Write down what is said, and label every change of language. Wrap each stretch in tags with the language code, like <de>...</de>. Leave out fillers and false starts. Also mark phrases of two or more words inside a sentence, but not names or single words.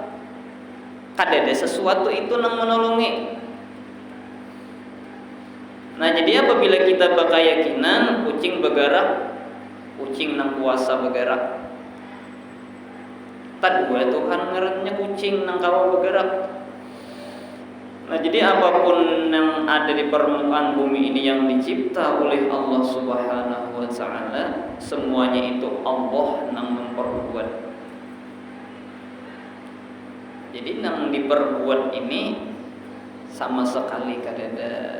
<bjn>Kadada sesuatu itu yang menolongi. Nah jadi apabila kita berkeyakinan kucing bergerak, kucing nang kuasa bergerak. Tadua Tuhan ngarannya kucing nang kawa bergerak. Nah jadi apapun yang ada di permukaan bumi ini yang dicipta oleh</bjn> <ar>الله سبحانه وتعالى,</ar> <bjn>semuanya itu Allah yang memperbuat. Jadi yang diperbuat ini sama sekali kadada.</bjn>